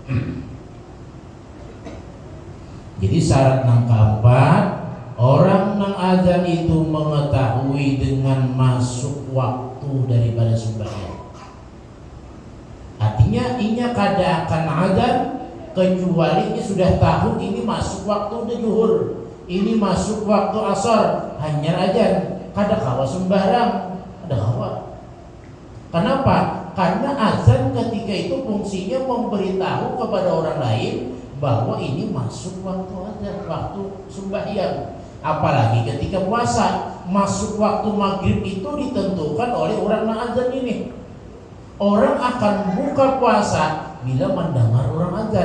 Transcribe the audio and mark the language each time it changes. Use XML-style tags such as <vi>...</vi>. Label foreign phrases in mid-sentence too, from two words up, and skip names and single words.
<id>Jadi syarat yang keempat, orang yang azan itu mengetahui dengan masuk waktu daripada sembahyang. Artinya</id> <bjn>inya kada</bjn> <id>akan azan kecuali ia sudah tahu ini masuk waktu zuhur, ini masuk waktu asar, hanya azan.</id> <bjn>Kada kawa sembarang, kada kawa.</bjn> <id>Kenapa? Karena azan ketika itu fungsinya memberitahu kepada orang lain bahwa ini masuk waktu azan, waktu sembahyang. Apalagi ketika puasa, masuk waktu maghrib itu ditentukan oleh orang yang azan ini. Orang akan buka puasa bila mendengar orang azan.</id>